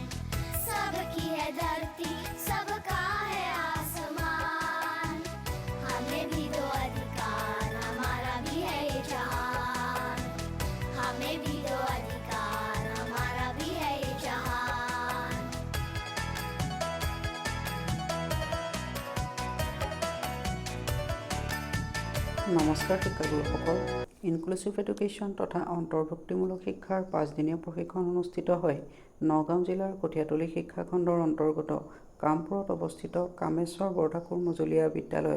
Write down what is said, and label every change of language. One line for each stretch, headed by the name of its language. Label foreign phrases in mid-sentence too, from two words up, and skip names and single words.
Hindi: सबकी है धरती सबका है आसमान। हमें भी दो अधिकार हमारा भी है ये जहान। हमें भी दो अधिकार हमारा भी है ये जहान।
Assamese: নমস্কাৰ শিক্ষাগুৰুসকল।
English: Inclusive education
Assamese: তথা অন্তৰ্ভুক্তিমূলক শিক্ষাৰ 5দিনীয়া প্ৰশিক্ষণ অনুষ্ঠিত হয় নগাঁও জিলাৰ কঠীয়াতলী শিক্ষাখণ্ডৰ অন্তৰ্গত কামপুৰত অৱস্থিত কামেশ্বৰ বৰঠাকুৰ মজলীয়া বিদ্যালয়ত।